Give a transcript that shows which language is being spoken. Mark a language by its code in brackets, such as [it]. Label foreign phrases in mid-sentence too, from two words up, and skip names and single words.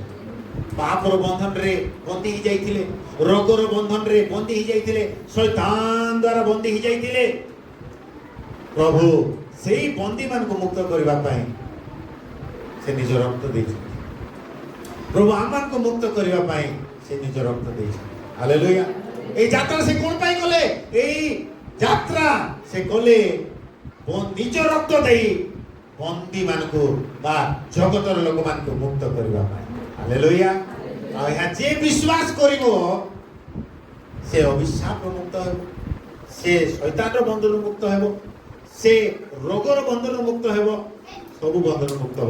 [or] ପାପର ବନ୍ଧନରେ ବନ୍ଦୀ ହେଇଯାଇଥିଲେ, ରୋଗର ବନ୍ଧନରେ ବନ୍ଦୀ ହେଇଯାଇଥିଲେ, ଶୈତାନ ଦ୍ୱାରା ବନ୍ଦୀ ହେଇଯାଇଥିଲେ। ପ୍ରଭୁ ସେଇ ବନ୍ଦୀମାନଙ୍କୁ ମୁକ୍ତ କରିବା ପାଇଁ ସେ ନିଜ ରକ୍ତ ଦେଇଛନ୍ତି। ପ୍ରଭୁ ଆମମାନଙ୍କୁ ମୁକ୍ତ କରିବା ପାଇଁ ସେ ନିଜ ରକ୍ତ ଦେଇଛନ୍ତି। ହାଲେଲୁୟା। ଏଇ ଯାତ୍ରା ସେ କୋନ ପାଇ କଲେ? ଏଇ ଯାତ୍ରା ସେ କଲେ ନିଜ ରକ୍ତ ଦେଇ ବନ୍ଦୀ ମାନଙ୍କୁ ବା ଜଗତର ଲୋକ ମାନଙ୍କୁ ମୁକ୍ତ କରିବା ପାଇଁ। হালেলুয়া। ଆଉ ଇହା ଯେ ବିଶ୍ୱାସ କରିବ ସେ ଅଭିଶାପ ମୁକ୍ତ ହେବ, ସେ ଶୟତାନର ବନ୍ଧନ ମୁକ୍ତ ହେବ, ସେ ରୋଗର ବନ୍ଧନ ମୁକ୍ତ ହେବ, ସବୁ ବନ୍ଧନ ମୁକ୍ତ ହେବ।